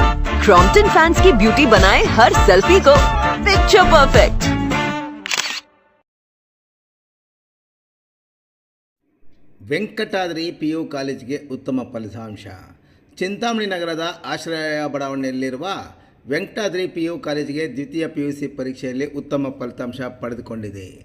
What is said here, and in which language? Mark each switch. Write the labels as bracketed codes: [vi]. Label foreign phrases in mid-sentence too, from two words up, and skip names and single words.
[hi] क्रॉम्पटन फैंस की ब्यूटी बनाए हर सेल्फी को [en] picture perfect. [kn] ವೆಂಕಟಾದ್ರಿ PU ಕಾಲೇಜಿಗೆ ಉತ್ತಮ ಫಲಿತಾಂಶ. ಚಿಂತಾಮಣಿ ನಗರದ ಆಶ್ರಯ ಬಡಾವಣೆಯಲ್ಲಿರುವ ವೆಂಕಟಾದ್ರಿ PU ಕಾಲೇಜಿಗೆ ದ್ವಿತೀಯ PUC ಪರೀಕ್ಷೆಯಲ್ಲಿ ಉತ್ತಮ ಫಲಿತಾಂಶ ಪಡೆದುಕೊಂಡಿದೆ.